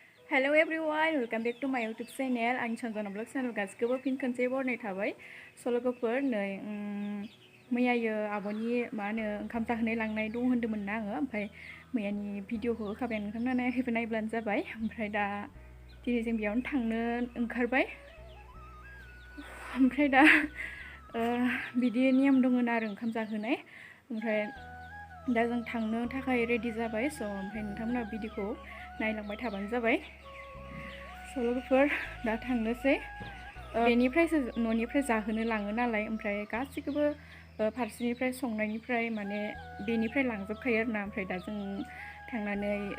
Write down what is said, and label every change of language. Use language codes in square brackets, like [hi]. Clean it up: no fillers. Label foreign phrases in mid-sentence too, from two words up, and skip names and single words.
[en] Hello everyone, welcome back to my YouTube channel. [brx] आं सनजना ब्लग चेनेल गासिखौबो फिन खनसे बरनाय थाबाय सल'गोफोर नै मैयायो आब'नि मा होनो ओंखाम जाहोनाय लांनाय दं होन्दोंमोन ना आङो ओमफ्राय मैयानि भिडिअखौ होखाबाय नोंथांमोना नायाखैबा नायब्लानो जाबाय ओमफ्राय दा दिनै जों बेयावनो थांनो ओंखारबाय ओमफ्राय दा बिदि नियम दङ आरो ओंखाम जाहोनाय ओमफ्राय दा जों थांनो थाखाय रेडि जाबाय स' ओमफ्राय नोंथांमोना भिडिअखौ नायलांबाय थाबानो जाबाय सल'गोफोर दा थांनोसै बेनिफ्रायसो न'निफ्राय जाहोनो लाङो नालाय ओमफ्राय गासिखौबो फारसेनिफ्राय संनायनिफ्राय माने बेनिफ्राय लांजोबखायो आरोना ओमफ्राय दा जों थांनानै